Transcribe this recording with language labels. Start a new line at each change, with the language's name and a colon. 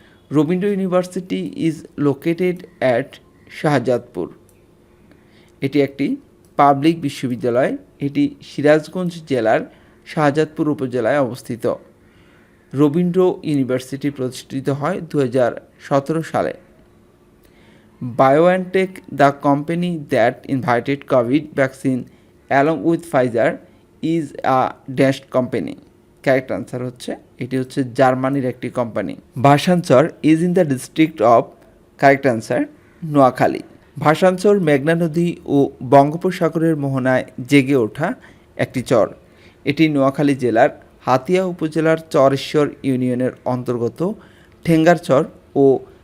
English: Rabindra university is located at Shahzadpur.
Bangla: এটি একটি public বিশ্ববিদ্যালয়। এটি সিরাজগঞ্জ জেলার শাহজাদপুর উপজেলায় অবস্থিত। রবীন্দ্র ইউনিভার্সিটি প্রতিষ্ঠিত হয় 2017 সালে।
English: BioNTech, the company that invented COVID vaccine along with Pfizer, is a Danish company.
Bangla: Correct answer হচ্ছে, এটি হচ্ছে জার্মানির একটি company.
English: Bhasan Char is in the district of,
Bangla: correct answer Noakhali. ভাষাঞ্চর মেঘনা নদী ও বঙ্গোপসাগরের মোহনায় জেগে ওঠা একটি চর। এটি নোয়াখালী জেলার হাতিয়া উপজেলার চরেশ্বর ইউনিয়নের অন্তর্গত ঠেঙ্গারচর ও